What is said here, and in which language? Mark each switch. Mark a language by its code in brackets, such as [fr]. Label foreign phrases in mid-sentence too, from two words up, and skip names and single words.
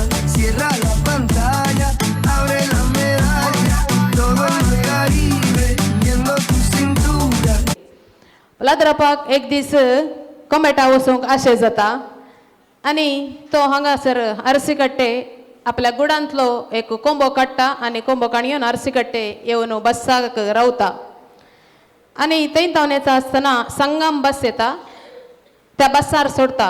[es] Cierra la pantalla, abre la medalla. Todo el Caribe, viendo tu cintura. [kok] लादरापाक एक दीस कोमेटा वचूंक आशे जाता आनी तो हांगासर आरसी कट्टे आपल्या गुडांतलो एक कोंबो काडटा आनी कोंबो काणयोन आरसी कट्टे येवन बसाक रावता आनी थंय तावन येता आसतना संगम बस येता त्या बसार सोडता.